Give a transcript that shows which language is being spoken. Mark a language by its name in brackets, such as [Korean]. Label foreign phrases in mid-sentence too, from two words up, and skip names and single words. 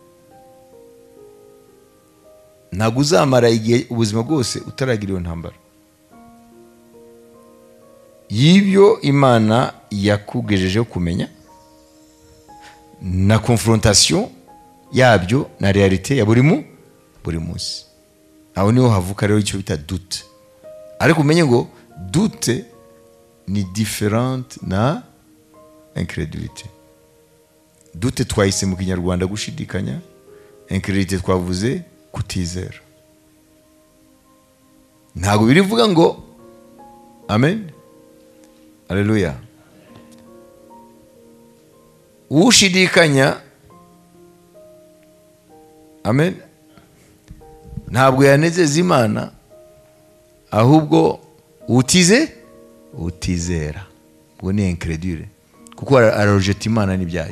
[Kinyarwanda] Ntabwo uzamara igihe ubuzima bwose utaragira iyo ntambara y'ibyo Imana yakugejejeho kumenya, na confrontation yabyo na realite ya buri munsi. Aho niho havuka rero icyo bita doute. Ariko umenye ngo doute ni différente na incrédulité. Doute twahise mu Kinyarwanda gushidikanya, incrédulité twavuze kutizera. Ntabwo birivuga ngo amen, haleluya. Ushidikanya, amen, ntabwo yanezeza Imana, ahubwo utizera, ubwo ni incrédule, kuko ararojeta Imana n'ibyayo.